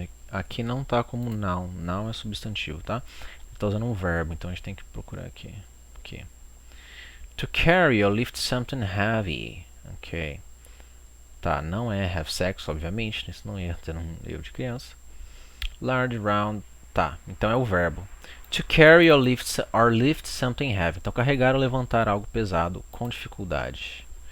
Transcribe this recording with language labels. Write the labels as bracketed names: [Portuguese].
[Portuguese] Aqui não tá como noun. Noun é substantivo, tá? Está usando um verbo, então a gente tem que procurar aqui. [English] To carry or lift something heavy. Ok. [Portuguese] Tá, não é [English] have sex, [Portuguese] obviamente. Isso não ia ter um erro de criança. Large, round. Tá, então é o verbo. [English] To carry or lift something heavy. [Portuguese] Então carregar ou levantar algo pesado com dificuldade.